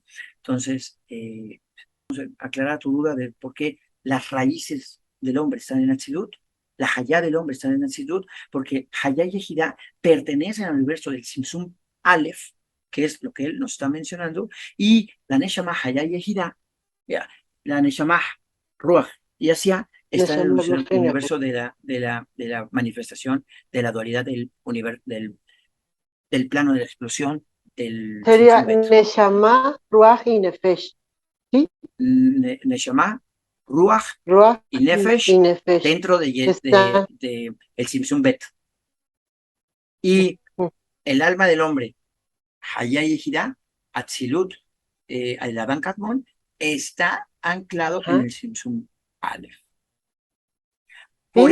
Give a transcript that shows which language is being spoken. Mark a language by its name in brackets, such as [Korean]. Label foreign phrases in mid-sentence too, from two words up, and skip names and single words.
[Spanish] Entonces, aclarar tu duda de por qué las raíces del hombre están en Atzilut, la Hayá del hombre está en Atzilut, porque Hayá y Ejidá pertenecen al universo del Simsum Aleph, que es lo que él nos está mencionando, y la Neshama Hayá y Ejidá, la Neshama Ruach y Asia está en el universo de la manifestación de la dualidad del plano de la explosión del Sería Simsum Bet. Neshama, Ruach y Nefesh. ¿Sí? Neshama, Ruach Ruach y Nefesh y Nefesh. dentro Está. el Simsum Bet. Y el alma del hombre, Hayá y Ejidá, Atzilut, el Adán Kadmon, está anclado en el Simsum Aleph. Por